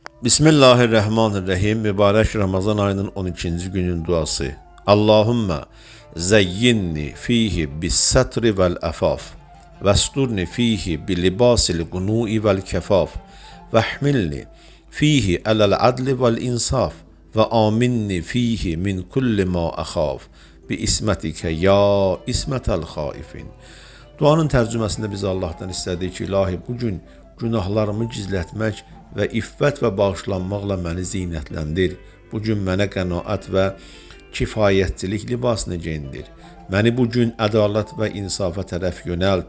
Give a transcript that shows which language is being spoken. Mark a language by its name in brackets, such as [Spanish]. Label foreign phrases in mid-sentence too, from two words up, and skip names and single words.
[Azerbaijani] Bismillahirrahmanirrahim. Mübarək Ramazan ayının 12-ci günün duası. [Arabic] اللهم زيني فيه بالستر والعفاف واسترني فيه بلباس القنوع والكفاف واحملني فيه على العدل والإنصاف وآمني فيه من كل ما أخاف بعصمتك يا عصمة الخائفين. [Azerbaijani] Duanın tərcüməsində biz Allah'tan istədik ki, ilahi bugün günahlarımı gizlətmək və iffət və bağışlanmaqla məni zinətləndir. Bugün mənə qənaət və kifayətçilik libasını geyindir. Məni bugün ədalət və insafa tərəf yönəlt.